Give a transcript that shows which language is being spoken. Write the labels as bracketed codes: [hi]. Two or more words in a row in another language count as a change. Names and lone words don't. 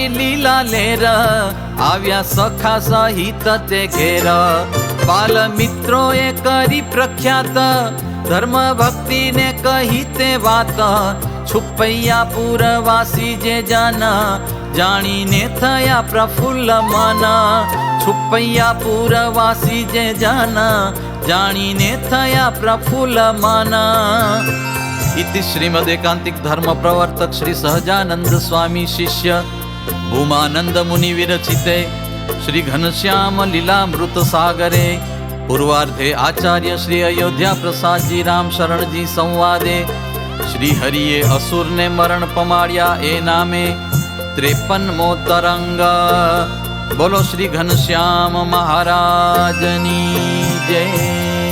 [gu] લીલા લેર આવ્યા સખા સહિત તે ઘેર બાલ મિત્રોએ કરી પ્રખ્યાત ધર્મ ભક્તિ ને કહી તે વાત છુપૈયા પુરવાસી જે જન જાણીને થયા પ્રફુલ્લ મન છુપૈયા પુરવાસી જે જન જાણીને થયા પ્રફુલ્લ મન [sa] इति श्रीमद् एकांतिक धर्म प्रवर्तक श्री सहजानंद स्वामी शिष्य भूमानंद मुनि विरचिते श्री घनश्याम लीलामृत सागरे पूर्वार्धे आचार्य श्री अयोध्या प्रसाद जी राम शरण जी संवादे [gu] શ્રી હરિયે અસુર ને મરણ પમાડિયા એ નામે 53મો તરંગ। બોલો શ્રી ઘનશ્યામ મહારાજની જય।